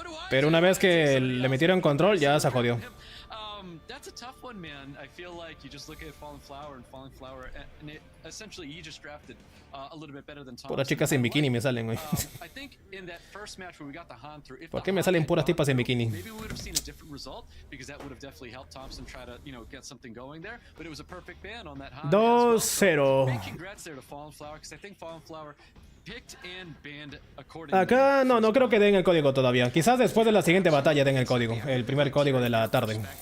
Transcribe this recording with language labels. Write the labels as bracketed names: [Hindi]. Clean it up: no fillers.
[Spanish] Pero una vez que le metieron control ya se jodió. [English] That's a tough one, man. I feel like you just look at Fallen Flower and it, essentially he just drafted a little bit better than Thompson. [Spanish] Puras chicas en bikini me salen hoy. [English] I think in that first match where we got the Han through, if [Spanish] ¿Por qué me salen puras tipas en bikini? [English] maybe we would have seen a different result because that would have definitely helped Thompson try to, get something going there, but it was a perfect ban on that Han. 2-0. Big congrats there to Fallen Flower because I think Fallen Flower picked and banned accordingly. [Spanish] Acá no creo que den el código todavía. Quizás después de la siguiente batalla den el código. El primer código de la tarde.